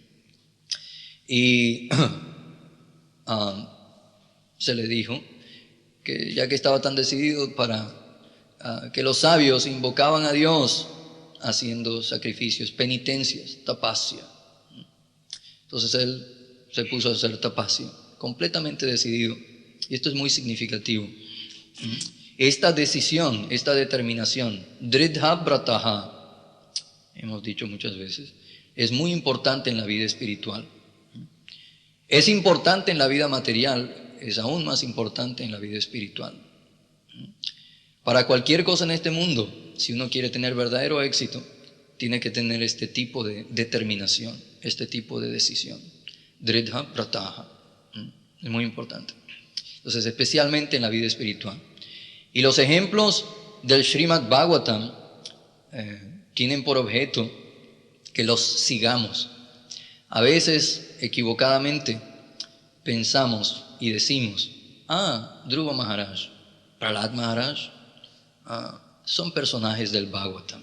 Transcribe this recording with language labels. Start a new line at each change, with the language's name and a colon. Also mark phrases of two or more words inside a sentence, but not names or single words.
Spanish: Y se le dijo que ya que estaba tan decidido que los sabios invocaban a Dios haciendo sacrificios, penitencias, tapasya. Entonces él se puso a hacer tapasya, completamente decidido. Y esto es muy significativo. Esta decisión, esta determinación,
Sanskrit: dridha brataha,
Spanish: hemos dicho muchas veces, es muy importante en la vida espiritual. Es importante en la vida material, es aún más importante en la vida espiritual. Para cualquier cosa en este mundo, si uno quiere tener verdadero éxito, tiene que tener este tipo de determinación, este tipo de decisión.
Sanskrit: Dridha brataha,
Spanish: es muy importante. Entonces, especialmente en la vida espiritual. Y los ejemplos del Srimad Bhagavatam tienen por objeto que los sigamos. A veces, equivocadamente, pensamos y decimos, Dhruva Maharaj, Prahlad Maharaj, son personajes del Bhagavatam.